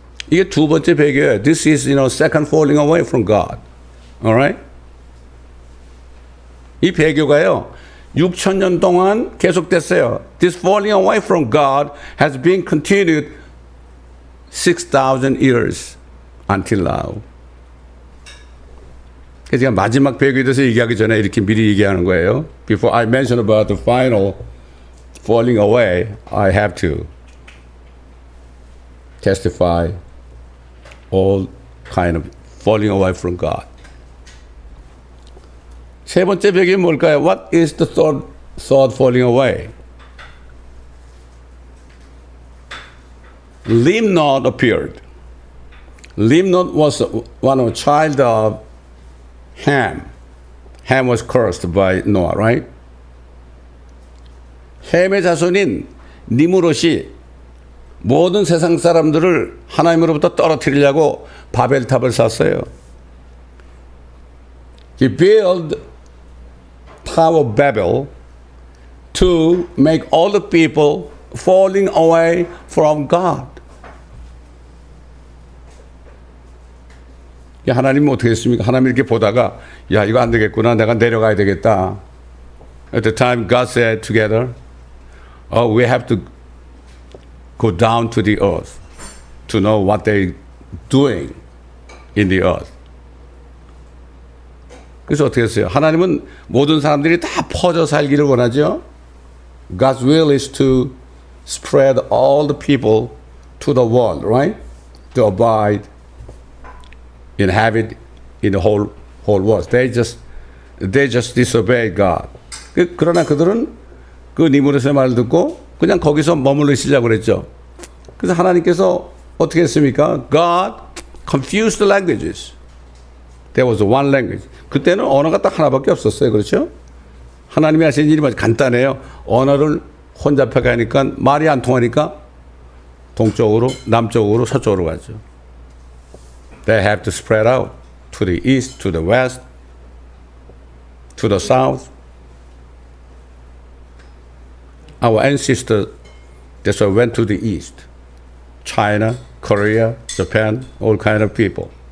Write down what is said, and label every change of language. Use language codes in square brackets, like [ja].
[ko] 이게 두 번째 배교예요. [en] This is second falling away from God. Alright? [ko] 이 배교가요 6,000년 동안 계속됐어요. [en] This falling away from God has been continued 6,000 years until now. [ko] 그래서 제가 마지막 배교에 대해서 얘기하기 전에 이렇게 미리 얘기하는 거예요. [en] Before I mention about the final falling away, I have to testify all kind of falling away from God. [ko] 세 번째 배경이 뭘까요? [en] What is the third falling away? Limnot appeared. Limnot was one of the child of Ham. Ham was cursed by Noah, right? [ko] 햄의 자손인 니무롯이 모든 세상 사람들을 하나님으로부터 떨어뜨리려고 바벨탑을 샀어요. [en] He built Tower of Babel to make all the people falling away from God. [ko] 하나님은 어떻게 했습니까? 하나님 이렇게 보다가 야 이거 안 되겠구나. 내가 내려가야 되겠다. [en] At the time God said together, we have to go down to the earth to know what they're doing in the earth. [ko] 그래서 어떻게 했어요? 하나님은 모든 사람들이 다 퍼져 살기를 원하죠. [en] God's will is to spread all the people to the world, right? To abide, inhabit in the whole world. They just disobey God. [ko] 그러나 그들은 그 니무롯의 말을 듣고 그냥 거기서 머물러 있으려고 그랬죠. 그래서 하나님께서 어떻게 했습니까? [en] God confused the languages. There was one language. [ko] 그때는 언어가 딱 하나밖에 없었어요. 그렇죠? 하나님이 하신 일이 아주 간단해요. 언어를 혼잡하게 하니까 말이 안 통하니까 동쪽으로, 남쪽으로, 서쪽으로 가죠. [en] They have to spread out to the east, to the west, to the south. Our ancestors, that's why went to the east. China, Korea, Japan, all kind of people.